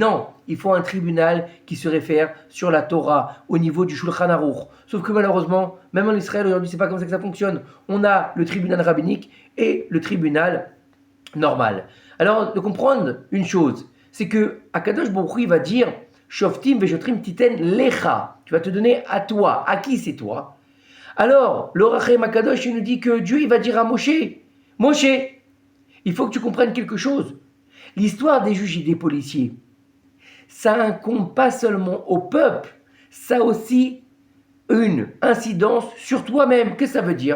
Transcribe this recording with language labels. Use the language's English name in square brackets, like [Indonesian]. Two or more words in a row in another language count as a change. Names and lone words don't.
[French] Non, il faut un tribunal qui se réfère sur la Torah, au niveau du Shulchan Aruch. Sauf que malheureusement, même en Israël aujourd'hui, c'est pas comme ça que ça fonctionne. On a le tribunal rabbinique et le tribunal normal. Alors, de comprendre une chose, c'est que [Hebrew] הקדוש ברוך הוא [French] va dire [Hebrew] שופטים ושוטרים תתן לך. [French] Tu vas te donner à toi. À qui c'est toi? Alors, l'Orachem Akadosh, il nous dit que Dieu, il va dire à Moshe, Moshe, il faut que tu comprennes quelque chose. L'histoire des juges et des policiers, ça incombe pas seulement au peuple, ça a aussi une incidence sur toi-même. Qu'est-ce que ça veut dire?